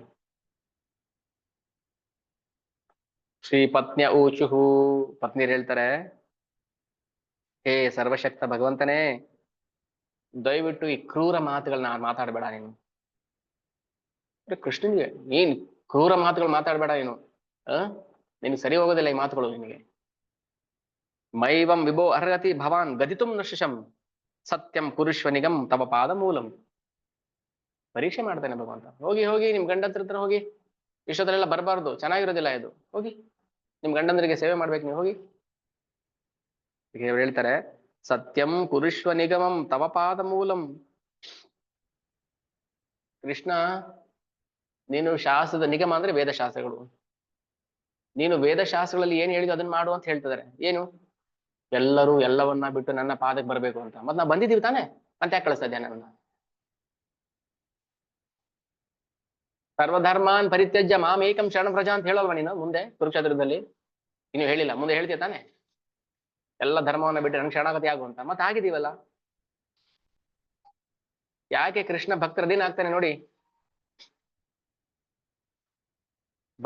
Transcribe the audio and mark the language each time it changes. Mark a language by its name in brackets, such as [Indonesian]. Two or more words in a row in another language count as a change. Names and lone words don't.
[Sanskrit] ಶ್ರೀ ಪತ್ನಿಯ ಊಚುಹು, [Kannada] ಪತ್ನಿಯರು ಹೇಳ್ತಾರೆ, ಹೇ ಸರ್ವಶಕ್ತ ಭಗವಂತನೇ, ದಯವಿಟ್ಟು ಈ ಕ್ರೂರ ಮಾತುಗಳನ್ನ ಮಾತಾಡಬೇಡ ನೀನು. ಕೃಷ್ಣನಿಗೆ ನೀನ್ ಕ್ರೂರ ಮಾತುಗಳು ಮಾತಾಡಬೇಡ ಏನು, ನಿನಗೆ ಸರಿ ಹೋಗೋದಿಲ್ಲ ಈ ಮಾತುಗಳು ನಿನಗೆ. [Sanskrit] ಮೈವಂ ವಿಭೋ ಅರ್ಹತಿ ಭವಾನ್ ಗದಿತುಂ ನಶಿಷಂ ಸತ್ಯಂ ಪುರುಷ್ವ ನಿಗಮ್ ತವ ಪಾದ ಮೂಲಂ. [Kannada] ಪರೀಕ್ಷೆ ಮಾಡ್ತಾನೆ ಭಗವಂತ. ಹೋಗಿ ಹೋಗಿ ನಿಮ್ ಗಂಡಂತ್ರ ಹತ್ರ ಹೋಗಿ, ಇಷ್ಟೊತ್ತರೆಲ್ಲ ಬರಬಾರ್ದು, ಚೆನ್ನಾಗಿರೋದಿಲ್ಲ ಇದು. ಹೋಗಿ ನಿಮ್ ಗಂಡಂದ್ರಿಗೆ ಸೇವೆ ಮಾಡ್ಬೇಕು ನೀವು. ಹೋಗಿ ಹೇಳ್ತಾರೆ, [Sanskrit] ಸತ್ಯಂ ಪುರುಷ್ವ ನಿಗಮಂ ತವ ಪಾದ ಮೂಲಂ. [Kannada] ಕೃಷ್ಣ, ನೀನು ಶಾಸ್ತ್ರದ ನಿಗಮ ಅಂದ್ರೆ ವೇದಶಾಸ್ತ್ರಗಳು. ನೀನು ವೇದಶಾಸ್ತ್ರಗಳಲ್ಲಿ ಏನ್ ಹೇಳಿದ್ರು ಅದನ್ನ ಮಾಡು ಅಂತ ಹೇಳ್ತಿದ್ದಾರೆ. ಏನು? ಎಲ್ಲರೂ ಎಲ್ಲವನ್ನ ಬಿಟ್ಟು ನನ್ನ ಪಾದಕ್ಕೆ ಬರ್ಬೇಕು ಅಂತ. ಮತ್ ನಾವು ಬಂದಿದೀವಿ ತಾನೆ, ಅಂತ ಯಾಕೆ ಕಳಿಸ್ತಾ ಇದ್ದೆ ನನ್ನ? [Sanskrit] ಸರ್ವಧರ್ಮಾನ್ ಪರಿತ್ಯಜ್ಯ ಮಾಂ ಏಕಂ ಶರಣ ಪ್ರಜಾ [Kannada] ಅಂತ ಹೇಳಲ್ವಾ ನೀನು ಮುಂದೆ ಕುರುಕ್ಷೇತ್ರದಲ್ಲಿ? ಇನ್ನು ಹೇಳಿಲ್ಲ, ಮುಂದೆ ಹೇಳ್ತೀಯ ತಾನೆ, ಎಲ್ಲ ಧರ್ಮವನ್ನ ಬಿಟ್ಟು ನನ್ಗೆ ಶರಣಾಗತಿ ಆಗು ಅಂತ. ಮತ್ತೆ ಆಗಿದೀವಲ್ಲ. ಯಾಕೆ ಕೃಷ್ಣ ಭಕ್ತರ ದಿನ ಆಗ್ತಾನೆ ನೋಡಿ.